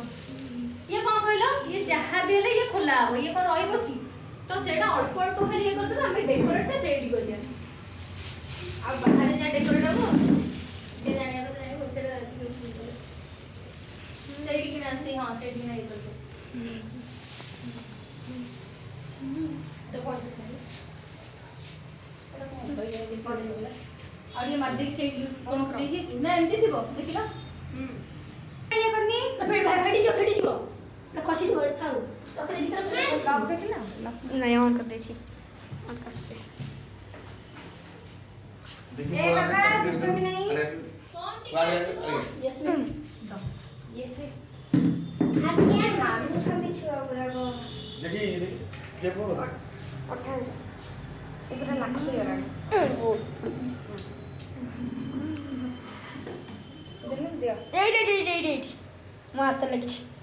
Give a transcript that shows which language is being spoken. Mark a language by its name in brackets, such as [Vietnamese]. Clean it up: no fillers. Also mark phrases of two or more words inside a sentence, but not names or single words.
[Odia] ଇଏ କ'ଣ କହିଲ ଇଏ ଯାହା ବି ହେଲେ ଇଏ ଖୋଲା ହବ ଇଏ କ'ଣ ରହିବ କି ତ ସେଇଟା ଅଳ୍ପ ଅଳ୍ପ ଖାଲି ଇଏ କରିଦେବେ ଆମେ ଡେକୋରେଟଟା ସେଇଠି କରିବା ଆଉ ବାହାରେ ଯାହା ଡେକୋରେଟ ହବ ଯିଏ ଜାଣିବା କଥା ଜାଣିବ ସେଇଟା ସେଇଠିକି ନା ସେଇ ହଁ ସେଇଠିକି ନା ଇଏ କରିଦେବ ତ କ'ଣ ଆଉ ଟିକେ ମାରିଦେଇକି ସେଇଠି କ'ଣ ଦେଇଛି ନା ଏମିତି ଥିବ ଦେଖିଲ ଇଏ କରିନି ଫେଟି ଯିବ ନା ଖସିଯିବ ଥାଉ ଲକ୍ ଦେଖିଲ ନାଇଁ ଅନ୍ କରିଦେଇଛି ଅନ୍ କରିଛି। ଏ ବାବା ଦୁଷ୍ଟମି ନାହିଁ। [English] yes miss yes yes [Odia] ମାନୁଛନ୍ତି ଛୁଆ ଗୁଡ଼ାକ ଦେଖି ଦେଖ। ପଠାନ୍ତୁ ସେ ପୁରା ଲାଖିଗଲାଣି। ଦିଅ ଏଇଠି ମୋ ହାତ ଲାଗିଛି।